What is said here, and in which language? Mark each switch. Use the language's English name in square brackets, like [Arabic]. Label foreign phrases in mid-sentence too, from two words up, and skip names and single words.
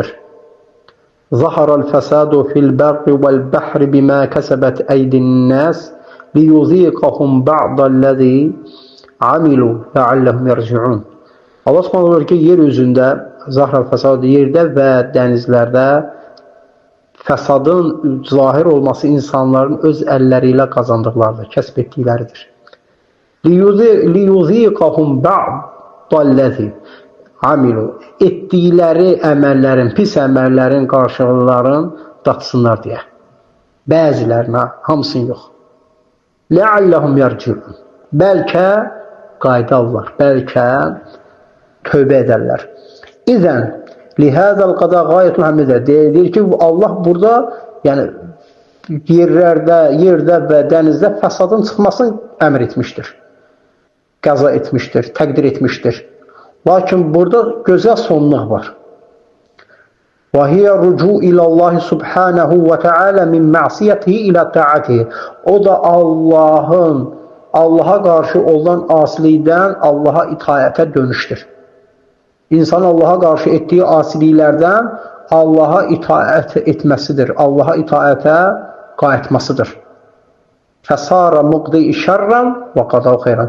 [Arabic] ظهر الفساد في البر والبحر بما كسبت أيدي الناس ليذيقهم بعض الذي عملوا لعلهم يرجعون. [Azerbaijani] Allah subhanahu buyurur ki, yer üzündə [Arabic] ظهر الفساد, [Azerbaijani] yerdə və dənizlərdə fəsadın zahir olması insanların öz əlləri ilə qazandıqlarıdır, kəsb etdikləridir. [Arabic] لِيُذِيقَهُمْ بَعْضَ الَّذِي amilu. [Azerbaijani] Etdikləri əməllərin, pis əməllərin qarşılıqlarını datsınlar deyə. Bəzilərinə, hamısını yox. [Arabic] لعلهم يرجعون. [Azerbaijani] Bəlkə qayıdarlar, bəlkə tövbə edərlər. [Arabic] إذن، لهذا القضاء غاية حميدة. [Azerbaijani] Deyir ki, Allah burada, yəni, yerdə və dənizdə fəsadın çıxmasını əmr etmişdir. Qəza etmişdir, təqdir etmişdir. Lakin burada gözəl sonluq var. [Arabic] وَهِيَ الرُّجُوءُ إِلَى اللّٰهِ سُبْحَانَهُ وَتَعَالَى مِنْ مَعْصِيَتِهِ إِلَى طَاعَتِهِ. [Azerbaijani] O da Allah'a qarşı olan asilikdən Allah'a itaətə dönüşdür. İnsan Allah'a qarşı etdiyi asiliklərdən Allah'a itaət etməsidir. Allah'a itaətə qayıtmasıdır. [Arabic] فصار المقضي شرا والقضاء خيرا.